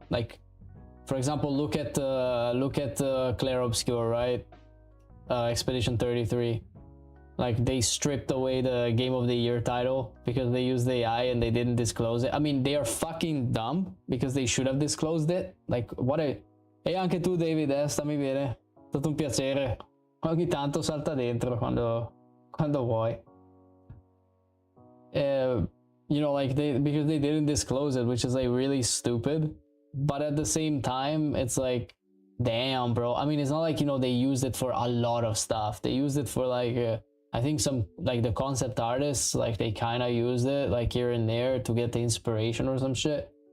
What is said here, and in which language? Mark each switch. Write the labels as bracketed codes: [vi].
[en] Like, for example, look at Clair Obscure, right? Expedition 33. Like, they stripped away the Game of the Year title because they used AI and they didn't disclose it. I mean, they are fucking dumb because they should have disclosed it. Like, what a... [it] E anche tu, David, stammi bene. Tutto un piacere. Ogni tanto salta dentro quando vuoi. [en] You know, like, because they didn't disclose it, which is, like, really stupid. But at the same time, it's like, damn, bro. I mean, it's not like, you know, they used it for a lot of stuff. They used it for, like... I think some, like, the concept artists, like, they kind of used it, like, here and there to get the inspiration or some shit.